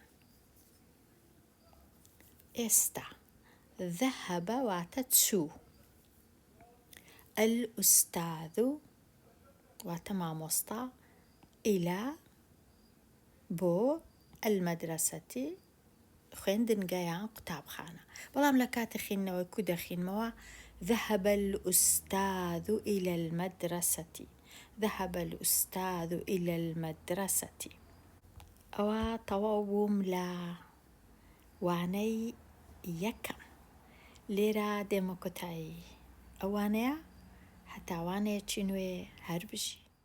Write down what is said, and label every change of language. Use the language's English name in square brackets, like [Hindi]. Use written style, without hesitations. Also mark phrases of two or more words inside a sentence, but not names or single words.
[Central Kurdish] ئێستا ذهب واتە چوو، الئوستاذ واتە مامۆستا، ئیلا بۆ المەدرسەتی خوێندنگە یان قوتابخانە. [Arabic] بەڵام لە کاتی خوێندنەوەی کو دەخینمەوە ذهب الأستاذ إلى المدرسة. ذهب الأستاذ إلى المدرسة. [Central Kurdish] ئەوە تەواو بووم لە وانەی یەکەم. لێرە دێمە کۆتایی ئەوانەیە هەتا وانەیەکی نوێ هەر بژی.